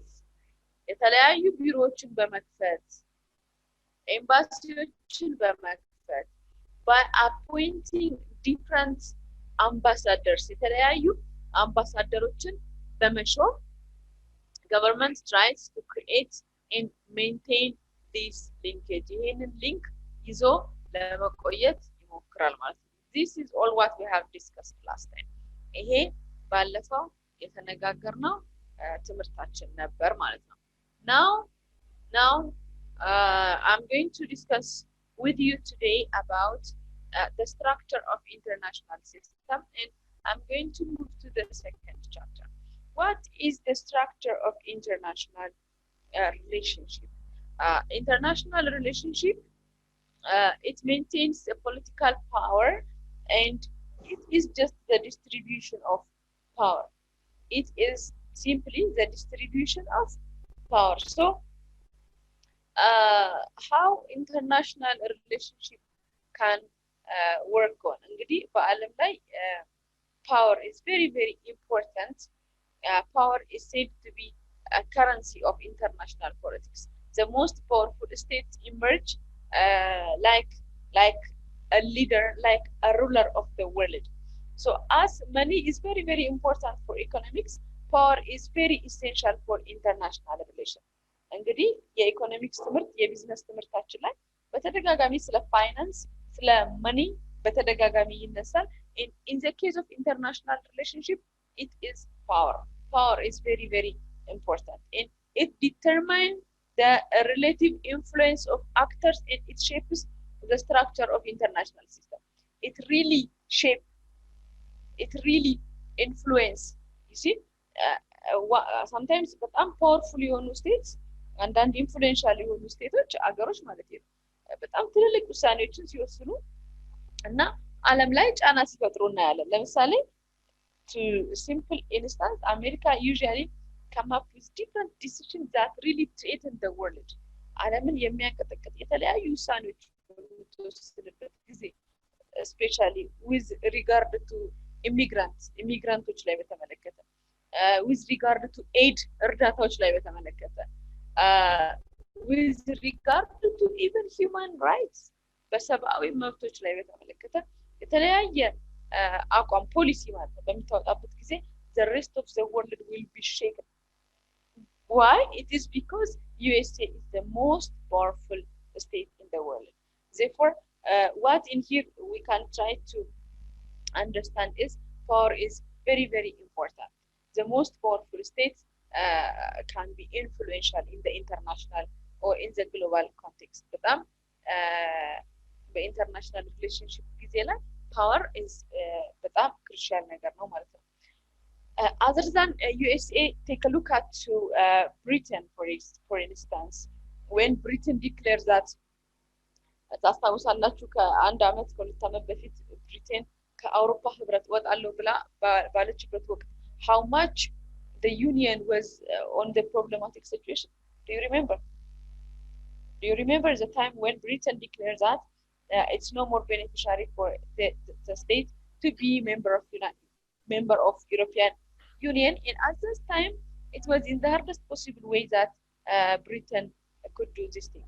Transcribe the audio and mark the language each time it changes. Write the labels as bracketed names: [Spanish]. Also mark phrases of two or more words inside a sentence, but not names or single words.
[Amharic] የተለያዩ ቢሮዎችን በመክፈት ኤምባሲዎችን በመክፈት [English] by appointing different ambassadors, [Amharic] የተለያዩ አምባሳደሮችን በመሾም [English] government tries to create and maintain this linkage. [Amharic] ይሄንን link ይዞ ለመቆየት ይሞክራል ማለት ነው። [English] This is all what we have discussed last time. [Amharic] ይሄ ባለፈው የተነጋገርነው ትምህርታችን ነበር ማለት ነው። [English] Now I'm going to discuss with you today about the structure of international system, and I'm going to move to the second chapter. What is the structure of international relationship? International relationship, it maintains a political power, and it is just the distribution of power. It is simply the distribution of power. So how international relationship can work on? [Amharic] እንግዲህ በዓለም ላይ [English] power is very, very important. Power is said to be a currency of international politics. The most powerful states emerge like a leader, like a ruler of the world. So as money is very, very important for economics, power is very essential for international relations. [Amharic] እንግዲህ የኢኮኖሚክስ ትምህርት የቢዝነስ ትምህርታችን ላይ በተደጋጋሚ ስለ ፋይናንስ ስለ መኒ በተደጋጋሚ ይነሳል። [English] In the case of international relationship, it is power. Power is very, very important, and it determines the relative influence of actors, and it shapes the structure of international system. It really influence. You see, sometimes [Amharic] በጣም powerful የሆኑ states አንዳንድ ኢንፍሉዌንሻል የሆኑ ስቴቶች አገሮች ማለት ነው በጣም ትልልቅ ውሳኔዎችን ሲወስኑ እና ዓለም ላይ ጫና ሲፈጥሩ እናያለን። ለምሳሌ [English] to simple instance, America usually come up with different decisions that really threaten the world. [Amharic] ዓለምን የሚያንቀጠቅጥ የተለያዩ ውሳኔዎች በሚወስንበት ጊዜ [English] especially with regard to immigrants [Amharic] ላይ በተመለከተ [English] with regard to aid [Amharic] እርዳታዎች ላይ በተመለከተ [English] with regard to even human rights [Amharic] በሰብአዊ መብቶች ላይ በተመለከተ የተለያየ አቋም ፖሊሲ ማለት በሚታወጣበት ጊዜ [English] the rest of the world will be shaken. Why? It is because USA is the most powerful state in the world. Therefore, what in here we can try to understand is power is very, very important. The most powerful states can be influential in the international or in the global context. [Amharic] በጣም በኢንተርናሽናል ሪሌሽንሺፕ ጊዜ ላይ [English] power is [Amharic] በጣም ክሩሻል ነገር ነው ማለት ነው። [English] Other than USA, take a look at to Britain for instance. When Britain declares that [Amharic] ታስታውሳላችሁ ከአንድ አመት ከሁለት አመት በፊት ብሪቴን ከአውሮፓ ህብረት ወጣለሁ ብላ ባለችበት ወቅት [English] how much the union was on the problematic situation. Do you remember? Do you remember the time when Britain declared that it's no more beneficiary for the state to be member of European Union, and at this time it was in the hardest possible way that Britain could do these things.